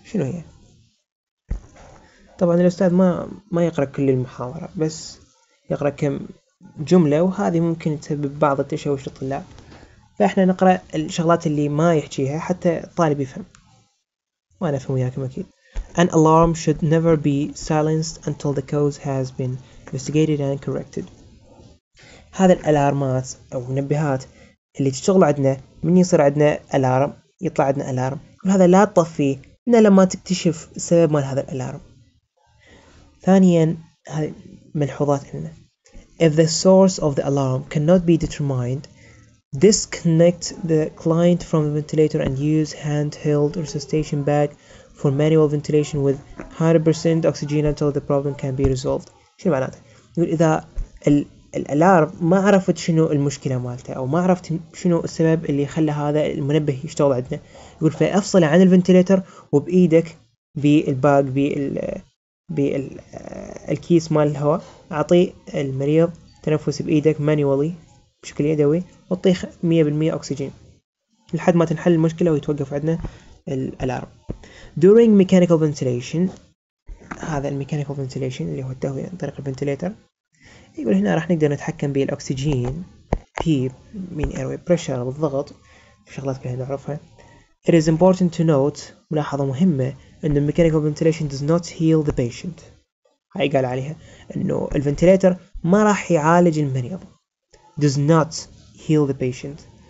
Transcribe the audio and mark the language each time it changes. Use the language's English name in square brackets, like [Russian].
[Arabic] شنو هي؟ طبعا الأستاذ ما يقرأ كل المحاضرة، بس يقرأ كم جملة، وهذه ممكن تسبب بعض التشويش للطلاب، فإحنا نقرأ الشغلات اللي ما يحكيها حتى الطالب يفهم وأنا أفهم وياكم أكيد. [English] An alarm should never be silenced until the cause has been investigated and corrected. [Arabic] هذا الألارمات أو منبهات اللي تشتغل عندنا من يصير عندنا ألارم، يطلع عندنا ألارم، وهذا لا تطفيه إلا لما تكتشف السبب مال هذا الألارم. ثانيا، هذه ملحوظات لنا. [English] if the source of the alarm cannot be determined, disconnect the client from the ventilator and use handheld resuscitation bag for manual ventilation with 100% oxygen until the problem can be resolved. [Arabic] شو معناته؟ يقول إذا الألارم ما عرفت شنو المشكلة مالته أو ما عرفت شنو السبب اللي خلى هذا المنبه يشتغل عندنا، يقول فأفصله عن الفنتليتر وبإيدك بالباج بالكيس مال الهواء، أعطيه المريض تنفس بإيدك مانيولي بشكل يدوي وتطيخ 100% أكسجين لحد ما تنحل المشكلة ويتوقف عندنا الألارم. [English] During mechanical ventilation، [Arabic] هذا الميكانيكال فنتيليشن اللي هو التهوية عن طريق الفنتليتر، يقول هنا راح نقدر نتحكم بالأكسجين P من airway pressure بالضغط، في شغلات كلها نعرفها. [English] It is important to note، [Arabic] ملاحظة مهمة، أن [English] mechanical ventilation does not heal the patient. [Arabic] هاي قال عليها أنه الفنتليتر ما راح يعالج المريض. [English] does not heal the patient.